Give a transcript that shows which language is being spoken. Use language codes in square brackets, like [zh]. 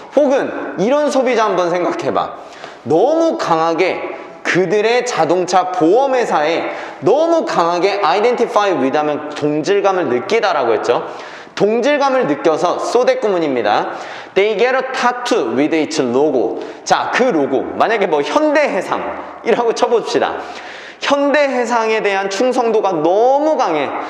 [ko] 혹은 이런 소비자 한번 생각해봐. 너무 강하게 그들의 자동차 보험회사에 너무 강하게 identify with 하면 동질감을 느끼다라고 했죠. 동질감을 느껴서 쏘대구문입니다. [en] They get a tattoo with its logo. [ko] 자, 그 로고. 만약에 뭐 현대해상이라고 쳐봅시다. 현대해상에 대한 충성도가 너무 강해.